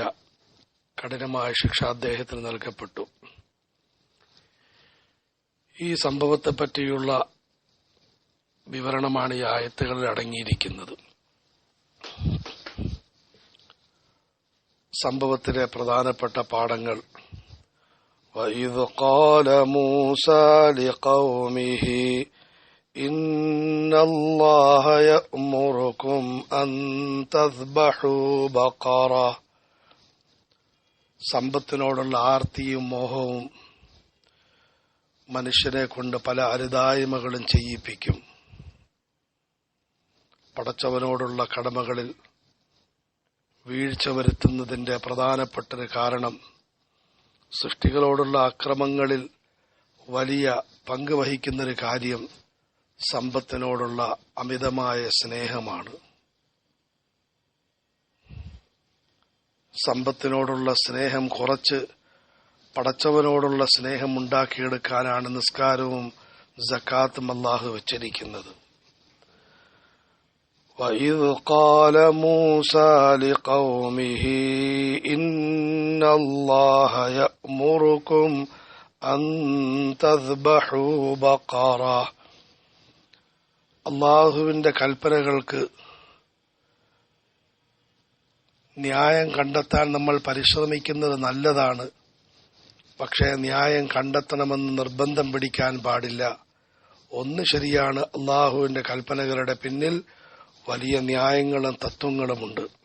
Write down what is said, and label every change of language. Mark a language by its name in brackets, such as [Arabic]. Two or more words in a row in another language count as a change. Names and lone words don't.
[Malayalam] കഠിനമായ ശിക്ഷ അദ്ദേഹത്തിന് നൽകപ്പെട്ടു. ഈ സംഭവത്തെപ്പറ്റിയുള്ള വിവരണമാണ് ഈ ആയത്തുകളിൽ അടങ്ങിയിരിക്കുന്നത്. സംഭവത്തിലെ പ്രധാനപ്പെട്ട പാഠങ്ങൾ: [Arabic] وَإِذْ قَالَ مُوسَى لِقَوْمِهِ إِنَّ اللَّهَ يَأْمُرُكُمْ أَن تَذْبَحُوا بَقَرَةً. [Malayalam] സമ്പത്തിനോടുള്ള ആർത്തിയും മോഹവും മനുഷ്യനെ കൊണ്ട് പല അരുതായ്മകളും ചെയ്യിപ്പിക്കും. പടച്ചവനോടുള്ള കടമകളിൽ വീഴ്ച വരുത്തുന്നതിന്റെ പ്രധാനപ്പെട്ടൊരു കാരണം സൃഷ്ടികളോടുള്ള അക്രമങ്ങളിൽ വലിയ പങ്ക് വഹിക്കുന്നൊരു കാര്യം സമ്പത്തിനോടുള്ള അമിതമായ സ്നേഹമാണ്. സമ്പത്തിനോടുള്ള സ്നേഹം കുറച്ച് പടച്ചവനോടുള്ള സ്നേഹം ഉണ്ടാക്കിയെടുക്കാനാണ് നിസ്കാരവും സക്കാത്തും അല്ലാഹു വെച്ചിരിക്കുന്നത്. [Arabic] وَإِذْ قَالَ مُوسَى لِقَوْمِهِ إِنَّ اللَّهَ يَأْمُرُكُمْ أَن تَذْبَحُوا بَقَرَةً. [Malayalam] അല്ലാഹുവിന്റെ കൽപ്പനകൾക്ക് ന്യായം കണ്ടെത്താൻ നമ്മൾ പരിശ്രമിക്കുന്നത് നല്ലതാണ്. പക്ഷേ ന്യായം കണ്ടെത്തണമെന്ന് നിർബന്ധം പിടിക്കാൻ പാടില്ല. ഒന്ന് ശരിയാണ്, അല്ലാഹുവിന്റെ കൽപ്പനകളുടെ പിന്നിൽ വലിയ ന്യായങ്ങളും തത്വങ്ങളുമുണ്ട്.